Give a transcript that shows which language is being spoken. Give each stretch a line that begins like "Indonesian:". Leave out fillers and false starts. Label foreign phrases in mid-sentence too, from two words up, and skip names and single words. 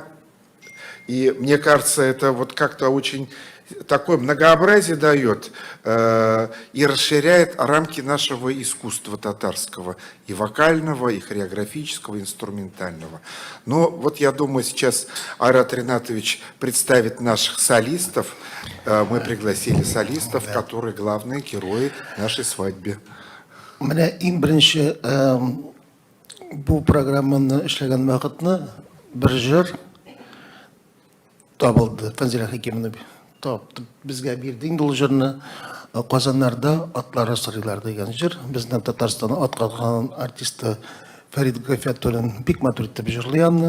Russian: И мне кажется, это вот как-то очень такое многообразие дает и расширяет рамки нашего искусства татарского, и вокального, и хореографического, и инструментального. Но вот я думаю, сейчас Айрат Ринатович представит наших солистов. Мы пригласили солистов, которые главные герои нашей свадьбы.
Tatar: Менә иң беренче бу программаны эшләгән вакытны бер җыр табылды. Фанзилә Хәкимовна тапты. Безгә бирде инде ул җырны. Казаннарда атлар сырыйлар дигән җыр. Безнең Татарстанның ат калган артисты Фәрид Гафиятуллин бик матур итеп җырлый аны.